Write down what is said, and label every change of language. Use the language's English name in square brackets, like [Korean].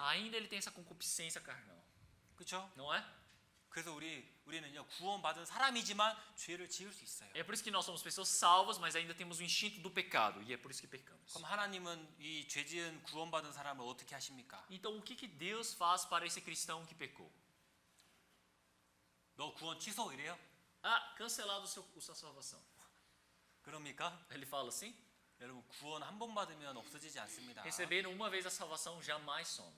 [Portuguese] Ainda ele tem essa concupiscência carnal. [Korean] 그렇죠? [Portuguese] Não é? [Korean] 그래서 우리는요 구원받은 사람이지만 죄를 지을 수 있어요. [Portuguese] É por isso que nós somos pessoas salvas, mas ainda temos o instinto do pecado. E é por isso que pecamos. [Korean] 그럼 하나님은 이 죄지은 구원받은 사람을 어떻게 하십니까? [Portuguese] Então, o que Deus faz para esse cristão que pecou? [Korean] 너 구원 취소 이래요? [Portuguese] Ah, cancelado sua salvação. [Korean] 그럽니까? [Portuguese] Ele fala assim? [Korean] 여러분 구원 한 번 받으면 없어지지 않습니다. [Portuguese] Receberam uma vez a salvação, jamais some.